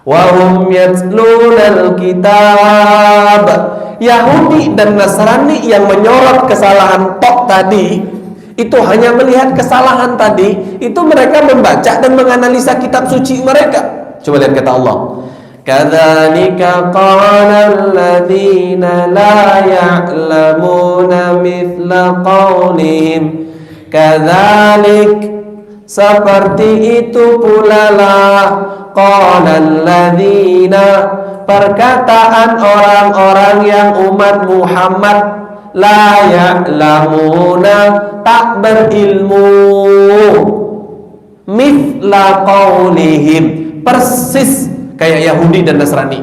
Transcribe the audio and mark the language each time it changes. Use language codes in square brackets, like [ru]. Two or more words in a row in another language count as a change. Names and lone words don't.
[ar] وهم يتلون الكتاب. [id] Yahudi dan Nasrani yang menyorot kesalahan tok tadi, itu hanya melihat kesalahan tadi, itu mereka membaca dan menganalisa kitab suci mereka. Coba lihat kata Allah. [ar] كذلك قال الذين لا يعلمون مثل قولهم. Kadzalik, [id] seperti itu pula lah, [ar] قال الذين, [id] perkataan orang-orang yang umat Muhammad, [ar] لا يعلمون, [id] tak berilmu, [ar] مثل قولهم, [id] persis kayak Yahudi dan Nasrani.